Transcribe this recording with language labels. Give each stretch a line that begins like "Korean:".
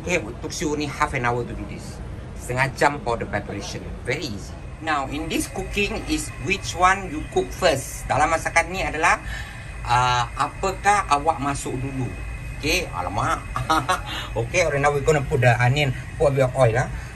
English: Okay, it took you only half an hour to do this,
Malay: setengah jam
English: for the preparation, very easy. Now in this cooking is which one you cook first.
Malay: Dalam masakan ni adalah apakah awak masuk dulu. Okay, alamak.
English: Okay, right now we're gonna put the onion, put a bit of oil lah.